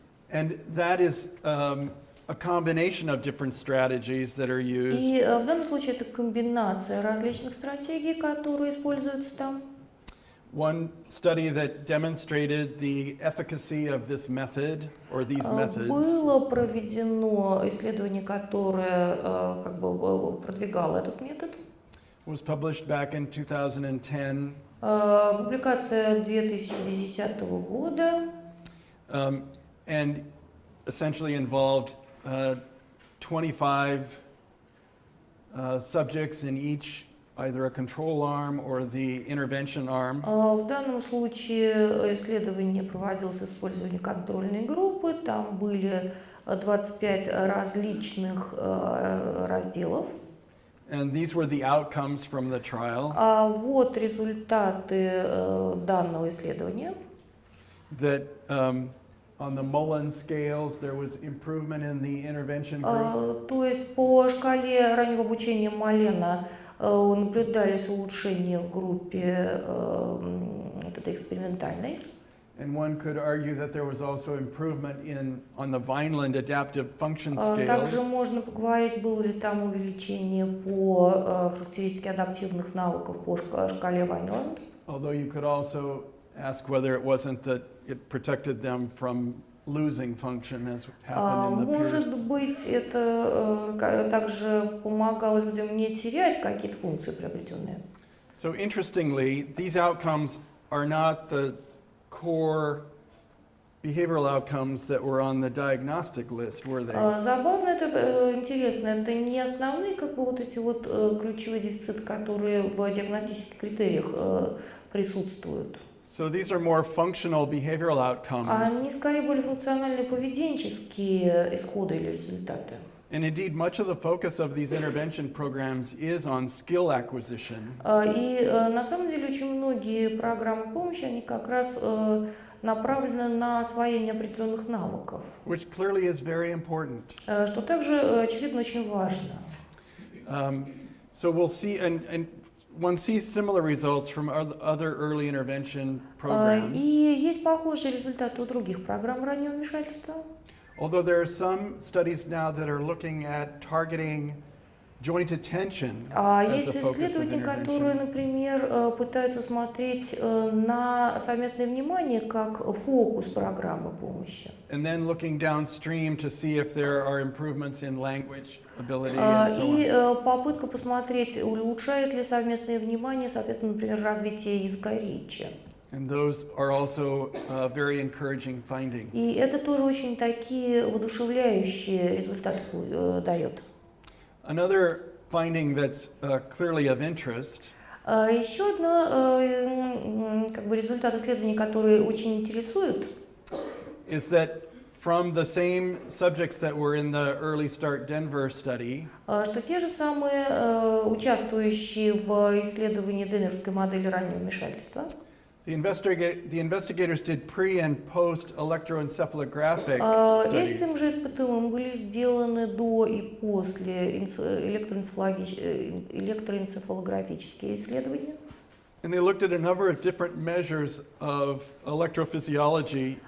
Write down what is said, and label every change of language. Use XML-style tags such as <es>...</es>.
<en>And that is a combination of different strategies that are used.</en> <ru>И в данном случае это комбинация различных стратегий, которые используются там.</ru> <en>One study that demonstrated the efficacy of this method or these methods</en> <ru>Было проведено исследование, которое как бы продвигало этот метод.</ru> <en>was published back in 2010.</en> <ru>Публикация 2010 года.</ru> <en>And essentially involved 25 subjects in each, either a control arm or the intervention arm.</en> <ru>В данном случае исследование проводилось с использованием контрольной группы. Там были 25 различных разделов.</ru> <en>And these were the outcomes from the trial.</en> <ru>Вот результаты данного исследования.</ru> <en>That on the Mullen scales there was improvement in the intervention group.</en> <ru>То есть по шкале раннего обучения Малена наблюдались улучшения в группе вот этой экспериментальной.</ru> <en>And one could argue that there was also improvement on the Vineland adaptive function</en> <ru>Также</ru> <en>scales.</en> <ru>можно поговорить, было ли там увеличение по характеристике адаптивных навыков по шкале Вайнланд.</ru> <en>Although you could also ask whether it wasn't that it protected them from losing function as happened in the peers.</en> <ru>Может быть, это также помогало людям не терять какие-то функции приобретенные.</ru> <en>So interestingly, these outcomes are not the core behavioral outcomes that were on the diagnostic list, were they?</en> <ru>Забавно, это интересно, это не основные как бы вот эти вот ключевые дефициты, которые в диагностических критериях присутствуют.</ru> <en>So these are more functional behavioral outcomes.</en> <ru>Они скорее более функциональные поведенческие исходы или результаты.</ru> <en>And indeed, much of the focus of these intervention programs is on skill acquisition.</en> <ru>И на самом деле очень многие программы помощи, они как раз направлены на освоение определенных навыков,</ru> <en>Which clearly is very important.</en> <ru>что также, очевидно, очень важно.</ru> <en>So we'll see, and one sees similar results from other early intervention programs.</en> <ru>И есть похожие результаты у других программ раннего вмешательства.</ru> <en>Although there are some studies now that are looking at targeting joint attention as</en> <ru>Есть</ru> <en>a focus of</en> <ru>исследования, которые,</ru> <en>intervention.</en> <ru>например, пытаются смотреть на совместное внимание как фокус программы помощи.</ru> <en>And then looking downstream to see if there are improvements in language ability and so on.</en> <ru>И попытка посмотреть, улучшает ли совместное внимание, соответственно, например, развитие языка речи.</ru> <en>And those are also very encouraging findings.</en> <ru>И это тоже очень такие воодушевляющие результаты дает.</ru> <en>Another finding that's clearly of interest</en> <ru>Еще одно как бы результат исследований, которые очень интересуют,</ru> <en>is that from the same subjects that were in the Early Start Denver study,</en> <ru>что те же самые участвующие в исследовании денверской модели раннего вмешательства,</ru> <en>the investigators did pre and post electroencephalographic</en> <ru>этим</ru> <en>studies.</en> <ru>же ИПТУ были сделаны до и после электроэнцефалографические исследования.</ru> <en>And they looked at a number of different measures of electrophysiology</en>